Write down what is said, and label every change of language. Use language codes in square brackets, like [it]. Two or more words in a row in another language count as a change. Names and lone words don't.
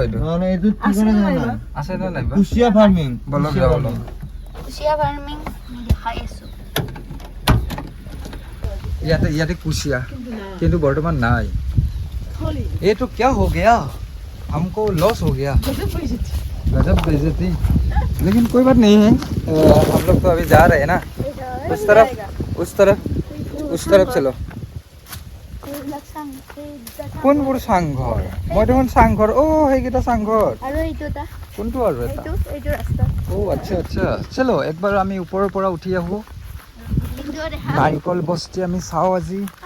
[as] এইটো আছে নে নাই? কুচিয়া ফাৰ্মিং। বলক ইয়াতে কুচিয়া কিন্তু বৰ্তমান নাই। [hi] ये तो क्या हो गया, हमको लॉस हो गया, गजब बेइज्जती। लेकिन कोई बात नहीं है, हम लोग तो अभी जा रहे हैं ना उस तरफ चलो। [as] কোনবোৰ চাংঘৰ? মই দেখোন চাংঘৰ, সেইকেইটা চাংঘৰ। কোনটো আৰু এটা? আচ্ছা আচ্ছা, চলো একবাৰ আমি ওপৰৰ পৰা উঠি আহোঁ। নাৰিকল বস্তি আমি চাওঁ আজি।